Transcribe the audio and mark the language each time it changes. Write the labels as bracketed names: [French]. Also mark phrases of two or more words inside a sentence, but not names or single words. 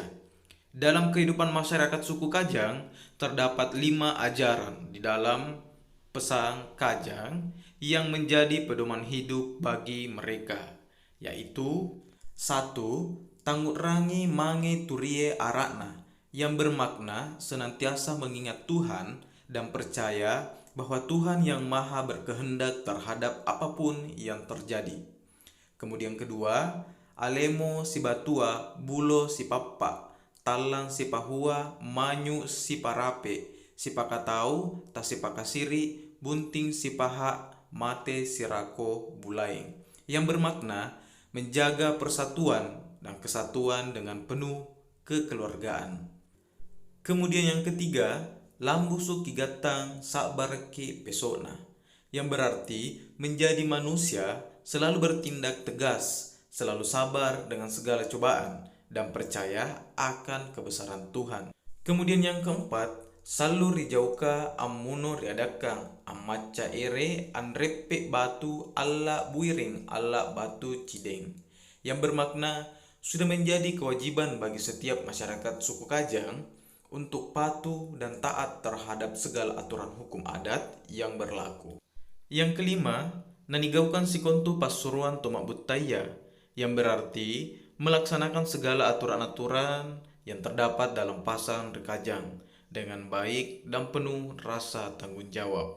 [Indonesian] Dalam kehidupan masyarakat suku Kajang, terdapat 5 ajaran di dalam Pasang Kajang yang menjadi pedoman hidup bagi mereka, yaitu 1. [Coastal Konjo] Tangut rangi mange turie arakna, [Indonesian] yang bermakna senantiasa mengingat Tuhan dan percaya bahwa Tuhan yang maha berkehendak terhadap apapun yang terjadi. Kemudian kedua, [Coastal Konjo] alemo si batua, bulo si papa, talang si pahua, manyu si parape, si pakatau, ta si pakasiri, bunting si paha, mate si rako bulaing. [Indonesian] Yang bermakna menjaga persatuan dan kesatuan dengan penuh kekeluargaan. Kemudian yang ketiga, [Coastal Konjo] lambusu kigatang sabarke pesona, [Indonesian] yang berarti menjadi manusia selalu bertindak tegas, selalu sabar dengan segala cobaan, dan percaya akan kebesaran Tuhan. Kemudian yang keempat, [Coastal Konjo] salu rijauka ammuno riadakang amaca ere anrepe batu alla buiring alla batu cideng, [Indonesian] yang bermakna sudah menjadi kewajiban bagi setiap masyarakat suku Kajang untuk patuh dan taat terhadap segala aturan hukum adat yang berlaku. Yang kelima, [Coastal Konjo] nanigaukan sikontu pasuruan tomak butaya, [Indonesian] yang berarti melaksanakan segala aturan-aturan yang terdapat dalam pasang Rekajang dengan baik dan penuh rasa tanggung jawab.